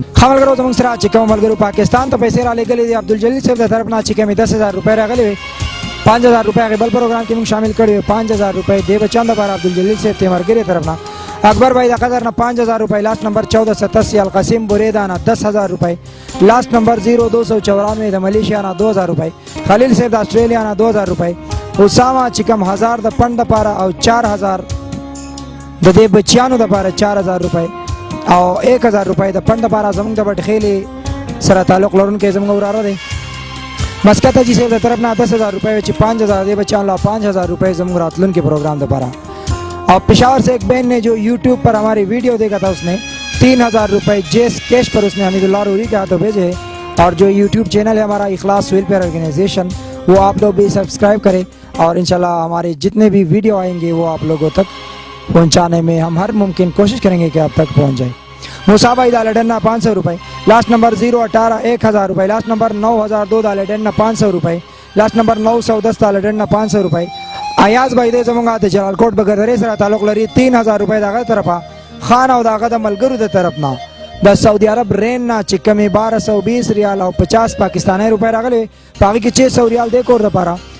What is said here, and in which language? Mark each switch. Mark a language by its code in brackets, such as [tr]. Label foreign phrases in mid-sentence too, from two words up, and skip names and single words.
[ps] ښه ملګرو زموږ سره چې کوم ملګرو پاکستان ته پیسې رالیږلي دي عبدالجلیل صاحب د طرف نه چې کومې 10,000 روپۍ راغلې وې 5,000 روپۍ هغې بل پروګرام کې موږ شامل کړي وې 5,000 روپۍ دې بچیان دپاره عبدالجلیل صاحب تیمرګرې طرف نه اکبر بھائی د قدر نه 5,000 روپۍ لاست نمبر 1487 القاسم بریدا نه 10,000 روپۍ لاست نمبر 0294 د ملیشیا نه 2,000 روپۍ خلیل صاحب د آسټرالیا نه 2,000 روپۍ اسامه چې کوم 1000 د پنډ دپاره او 4,000 د دې بچیانو دپاره 4,000 روپۍ او 1,000 روپۍ د پنډ دپاره زموږ د بټخیلې سره تعلق لرونکی زموږ وراره دی مسکت حاجي صاحب د طرف نه 10,000 روپۍ چې 5,000 دې بچیانو له 5,000 روپۍ زموږ راتلونکي پروگرام دپاره [ur] اور پشاور سے ایک بہن نے جو یوٹیوب پر ہماری ویڈیو دیکھا تھا اس نے 3,000 روپے جیس کیش پر اس نے حمید اللہ روری کے ہاتھوں بھیجے ہیں اور جو یوٹیوب چینل ہے ہمارا اخلاص ویلفیئر آرگنائزیشن وہ آپ لوگ بھی سبسکرائب کریں اور انشاءاللہ ہمارے جتنے بھی ویڈیو آئیں گے وہ آپ لوگوں تک پہنچانے میں ہم ہر ممکن کوشش کریں گے کہ آپ تک پہنچ جائے. مصعب ڈالڈنا 500 روپے لاسٹ نمبر 018 1,000 روپے لاست نمبر 9,002 ڈالڈنا 500 روپے لاست نمبر 910 ڈالڈنا 500 روپے ایاز بھائی [ps] دې زمونږ د جلال کوټ بګردرې سره تعلق لري 3,000 روپۍ د هغه طرفه خان او د هغه د ملګرو د طرف نه د سعودي عرب رین نه چې کمې 1220 ریال او 50 پاکستانی روپۍ راغلي په هغې کې 600 ریال دی کور دپاره